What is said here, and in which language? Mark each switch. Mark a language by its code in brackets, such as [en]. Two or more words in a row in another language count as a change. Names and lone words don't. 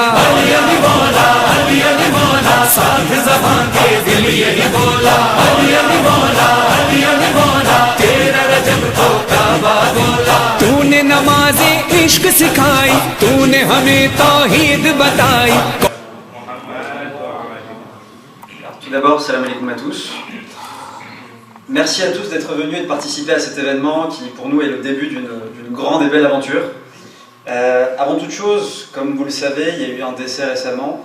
[hi] अली अली मौला अली अली मौला साथ ज़बान के दिल यही बोला। अली अली मौला अली अली मौला तेरा रजब को काबा बोला। तूने नमाज़े इश्क सिखाई, तूने हमें तौहीद बताई। [fr] Tout d'abord, [ar] سلام عليكم [fr] à tous. Merci à tous d'être venus et de participer à cet événement qui, pour nous, est le début d'une grande et belle aventure. Avant toute chose, comme vous le savez, il y a eu un décès récemment.